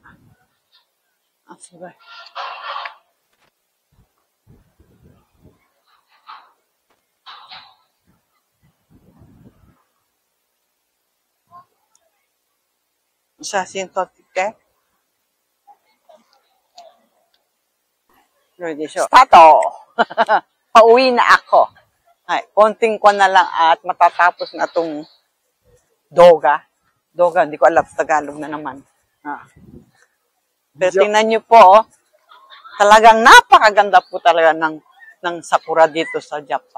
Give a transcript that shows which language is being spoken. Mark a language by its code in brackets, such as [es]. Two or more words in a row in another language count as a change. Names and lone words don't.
[ja] すごい。写真撮ってきて。どれでしょう。スタート [tl] pauwi na ako. Ay, konting ko na lang at matatapos na itong doga. Doga, hindi ko alam sa Tagalog na naman. Pero tingnan nyo po, talagang napakaganda po talaga ng sakura dito sa Japan.